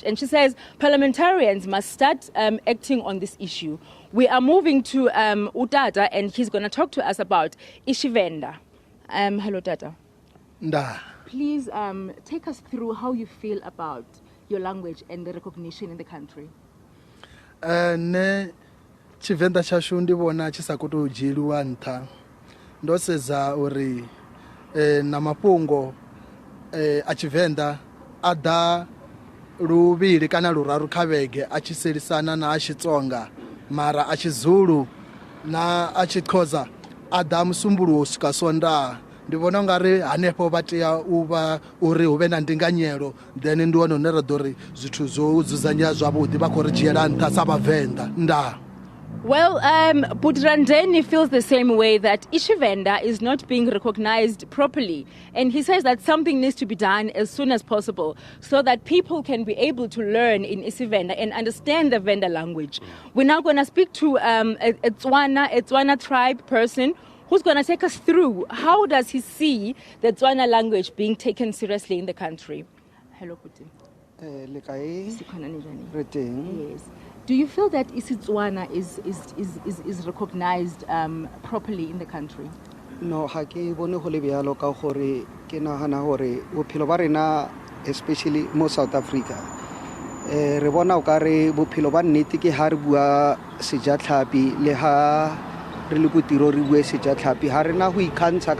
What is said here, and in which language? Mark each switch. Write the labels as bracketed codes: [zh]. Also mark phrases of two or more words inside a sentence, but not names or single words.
[en] And she says parliamentarians must start acting on this issue. We are moving to Utata, and he's going to talk to us about iTshivenda. Hello, Tata. [ve] Nda. [en] Please take us through how you feel about your language and the recognition in the country. [ve] Ne Tshivenda tshashu ndi vhona tshi sa koto dzhieliwa nṱha. Ndo sedza uri na mafhungo a Tshivenda a ḓa luvhili kana luraru kha vhege a tshi selisana na a Xitsonga. Mara a Tshizulu na a Xhosa a ḓa musumbuluwo swika Sondaha. Ndi vhona ngari hanefho vha tea u vha uri hu vhe na ndinganyelo then ndi wone hune ra ḓo ri zwithu zwo dzudzanya zwavhuḓi vha khou ri dzhiela nṱha sa Vhavenḓa. Nda. [en] Well, Budrandeni feels the same way that iTshivenda is not being recognized properly. And he says that something needs to be done as soon as possible so that people can be able to learn in iTshivenda and understand the Venda language. We're now going to speak to a Tswana tribe person who's going to take us through how does he see the Tswana language being taken seriously in the country. Hello, Putin. Yes. Do you feel that isiTswana is recognized properly in the country? No, [nso] ha ke bone go le bjalo ka gore ke nagana gore bophelo ba rena especially mo South Africa re bona o ka re bophelo ba nnete ke ha re bua sejatlhapi le ha re le go tiro re bue sejatlhapi ha rena go ikgantsha